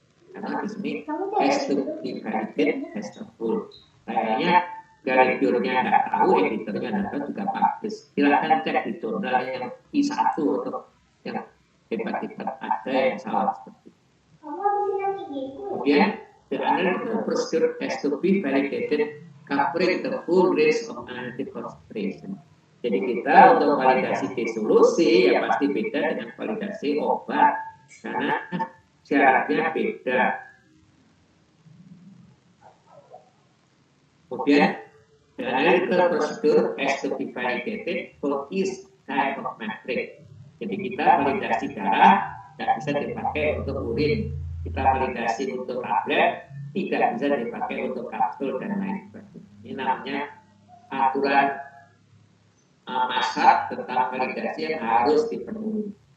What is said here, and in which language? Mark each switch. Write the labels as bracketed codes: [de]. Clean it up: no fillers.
[id] Karena di sini [en] has to be validated as a whole. [id] Kayaknya reviewernya nggak tahu, editornya nggak tahu juga bagus. Silahkan cek di jurnal yang I1 atau yang hebat-hebat ada yang salah seperti itu. [en] Kemudian the analytical procedure has to be validated covering the full range of analytic concentration. [id] Jadi kita untuk validasi disolusi ya pasti beda dengan validasi obat karena syaratnya beda. [en] Kemudian the analytical procedure has to be validated for each type of matrix. [id] Jadi kita validasi darah tidak bisa dipakai untuk urin. Kita validasi untuk tablet tidak bisa dipakai untuk kapsul dan lain sebagainya. Ini namanya aturan masyarakat tentang validasi yang harus dipenuhi.